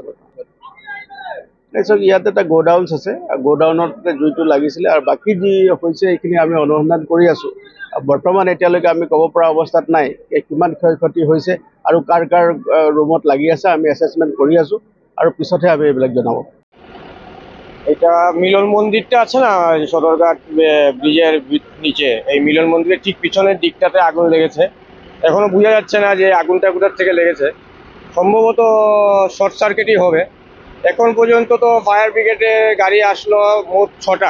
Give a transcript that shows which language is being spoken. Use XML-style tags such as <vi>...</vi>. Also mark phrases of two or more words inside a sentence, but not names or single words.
<as>তাৰপিছত ইয়াত এটা গোডাউনছ আছে, গোডাউনত জুইটো লাগিছিলে আৰু বাকী যি হৈছে এইখিনি আমি অনুসন্ধান কৰি আছোঁ। বৰ্তমান এতিয়ালৈকে আমি ক'ব পৰা অৱস্থাত নাই কিমান ক্ষয় ক্ষতি হৈছে আৰু কাৰ কাৰ ৰুমত লাগি আছে। আমি এছেছমেণ্ট কৰি আছোঁ আৰু পিছতহে আমি এইবিলাক জনাব।</as> <bn>এটা মিলন মন্দিরটা আছে না, সদরঘাট ব্রিজের নিচে, এই মিলন মন্দিরের ঠিক পিছনের দিকটাতে আগুন লেগেছে। এখনো বোঝা যাচ্ছে না যে আগুনটা কোথার থেকে লেগেছে। সম্ভবত</bn> <en>short circuit</en> <bn>হবে। এখন পর্যন্ত তো</bn> <en>fire brigade</en> <bn>গাড়ি আসলো মোট 6টা।</bn>